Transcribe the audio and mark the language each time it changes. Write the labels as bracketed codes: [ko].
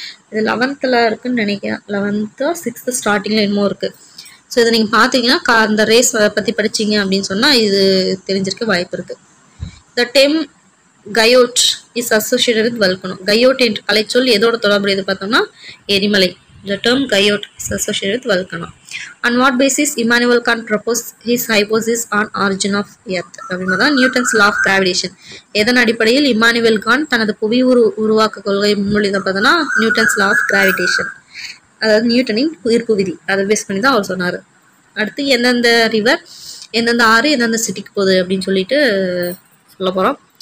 [ta] இது 11th இருக்குன்னு நினைக்கிறேன், 11th 6th ஸ்டார்டிங்கில் என்னமோ இருக்குது. ஸோ இதை நீங்கள் பார்த்தீங்கன்னா அந்த ரேஸ் பற்றி படிச்சிங்க அப்படின்னு சொன்னால் இது தெரிஞ்சிருக்க வாய்ப்பு இருக்குது. [en] The term guyot is associated with volcano. [ta] கயோட் என்ற கலைச்சொல் எதோட தொடர்புடையது பார்த்தோம்னா எரிமலை. [en] The term Guyot is associated with volcano. On what basis Immanuel Kant proposed his hypothesis on origin of Earth? [ta] அப்படின்னா நியூட்டன்ஸ் லா ஆஃப் கிராவிடேஷன். எதன் அடிப்படையில் இம்மானுவேல் கான்ட் தனது புவி உருவாக்க கொள்கை முன்மொழிதான் பார்த்தோன்னா நியூட்டன்ஸ் லா ஆஃப் கிராவிடேஷன், அதாவது நியூட்டனின் ஈர்ப்பு விதி, அதை பேஸ் பண்ணி தான் அவர் சொன்னார். அடுத்து எந்தெந்த ரிவர், எந்தெந்த ஆறு எந்தெந்த சிட்டிக்கு போகுது அப்படின்னு சொல்லிட்டு சொல்ல போகிறோம்.